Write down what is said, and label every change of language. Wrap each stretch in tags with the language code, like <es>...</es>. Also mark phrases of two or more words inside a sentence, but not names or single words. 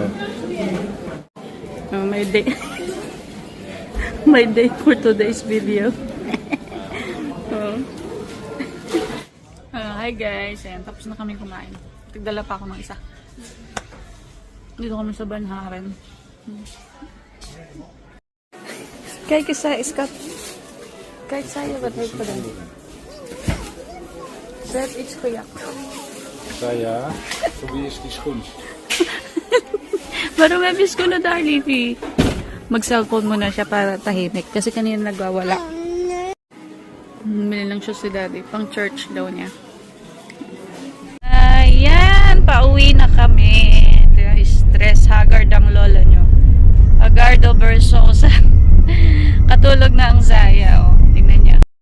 <tl>Oh, may date.</tl> <en>May date for today's video. Hi guys,</en> <tl>ayan, tapos na kami kumain. Tigdala pa ako ng isa. Dito kami sa Banharen.</tl> <nl>Kijk eens, schat. Kijk, Saya, wat heeft gedaan. Ze heeft iets gejakt. Saya, voor wie is die schoen? Waarom heb je schoenen daar, Livy?</nl> <tl>Mag-cellphone muna siya para tahimik. Kasi kanina nagwawala. Bili lang siya si daddy. Pang church daw niya. Ayan, pauwi na kami. Ito yung stress, haggard ang lola nyo. Hagardo Versosa. Katulog na ang Zaya. O, tingnan niya.</tl>